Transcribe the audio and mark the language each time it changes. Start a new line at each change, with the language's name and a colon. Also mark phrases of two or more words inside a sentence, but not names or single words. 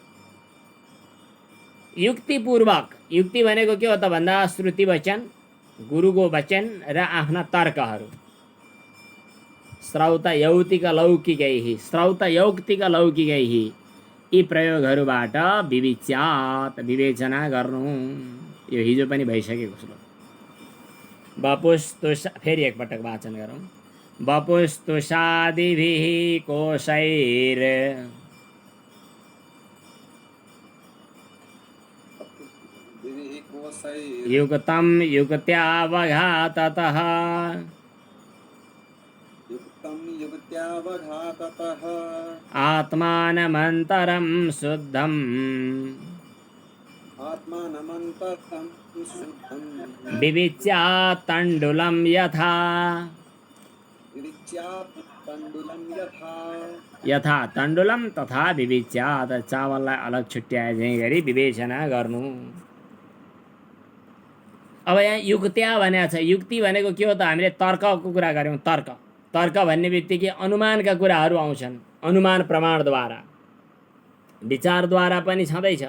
Nepali: युक्तिपूर्वक, युक्ति भनेको के हो त भन्दा श्रुति वचन, गुरुको वचन र आफ्ना तर्कहरू,
Sanskrit: श्रौत यौक्तिक लौकिकैः, श्रौत यौक्तिक लौकिकैः,
Nepali: यी प्रयोगहरूबाट विविच्यात, विवेचना गर्नु। यो हिजो पनि भइसकेको श्लोक। वपुस्तुषा, फेरि एकपटक वाचन गरौँ।
Sanskrit: वपुस्तुषादिभिः कोशैर् युक्तं युक्त्यावघाततः आत्मानमन्तरं शुद्धं विविच्यात् तण्डुलं यथा, यथा तण्डुलं तथा विविच्यात्,
Nepali: चावललाई अलग छुट्याए झैँ गरी विवेचना गर्नु। अब यहाँ युक्त्या भनेको छ। युक्ति भनेको के हो त, हामीले तर्कको कुरा गऱ्यौँ। तर्क, तर्क भन्ने बित्तिकै अनुमानका कुराहरू आउँछन्। अनुमान प्रमाणद्वारा, विचारद्वारा पनि छँदैछ।